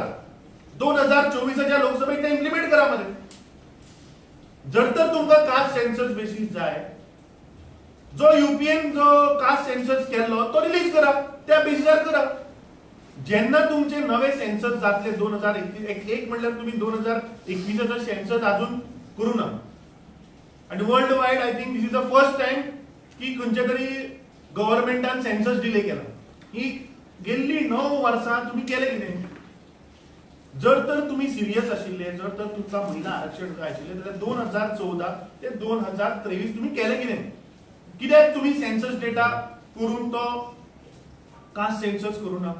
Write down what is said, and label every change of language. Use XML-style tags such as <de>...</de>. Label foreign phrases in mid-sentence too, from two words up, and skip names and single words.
<kok>2024च्या लोकसभेत ते इम्प्लिमेंट करा मध्ये. जर तर तुमकां</kok> <en>caste census basis</en> <kok>जाय, जो युपीएन जो</kok> <en>caste census</en> <kok>केल्लो तो रिलीज करा, त्या बेसिसार करा. जेन्ना तुमचे नवे सेन्सस जातले 2021 म्हणल्यार तुम्ही 2021चा सेन्सस अजून करू ना. आणि</kok> <en>worldwide I think this is the first time</en> <kok>की खंयच्या तरी गव्हर्नमेंटान सेन्सस डिले केला. ही गेल्ली 9 वर्सां तुम्ही केले कितें? जर तर तुम्ही सिरियस आशिल्ले, जर तर तुमकां महिला आरक्षण जाय आशिल्लें जाल्यार 2014 ते 2023 तुम्ही केले कितें? कित्याक तुम्ही</kok> <en>census data</en> <kok>करून तो</kok> <en>caste census</en> <kok>करू ना?</kok>